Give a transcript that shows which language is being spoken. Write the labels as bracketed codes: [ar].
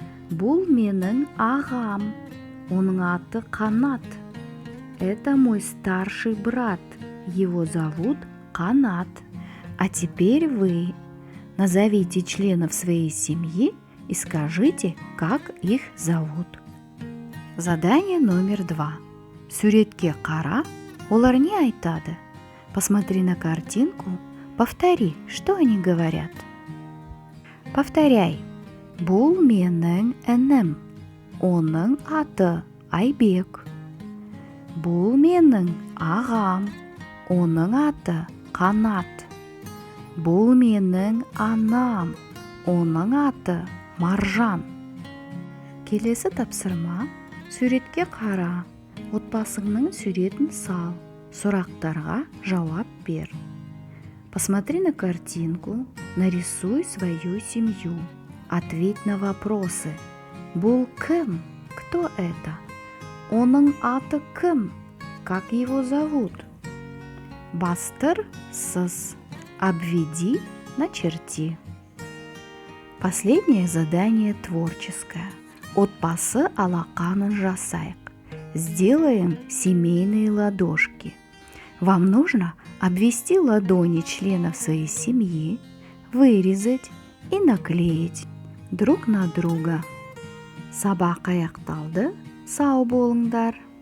[kk] Бұл менің ағам. Оның аты Қанат. [ru] Это мой старший брат. Его зовут Қанат. А теперь вы назовите членов своей семьи и скажите, как их зовут. Задание номер 2. [kk] Суретке қара, олар не айтады? [ru] Посмотри на картинку, повтори, что они говорят. Повторяй. [kk] Бұл менің інім. Оның аты Айбек. Бұл менің ағам. Оның аты Қанат. Бұл менің анам. Оның аты Маржан. Келесі тапсырма. Суретке қара. Отбасыңның суретін сал. Сұрақтарға жауап бер. [ru] Посмотри на картинку, нарисуй свою семью. Ответь на вопросы. [kk] Бұл кім? [ru] Кто это? [kk] Оның аты кім? [ru] Как его зовут? [kk] Бастыр, сыз. [ru] Обведи, начерти. Последнее задание творческое. [kk] Отбасы алақанын жасайық. [ru] Сделаем семейные ладошки. Вам нужно обвести ладони членов своей семьи, вырезать и наклеить друг на друга. [kk] Сабақ аяқталды. Сау болыңдар.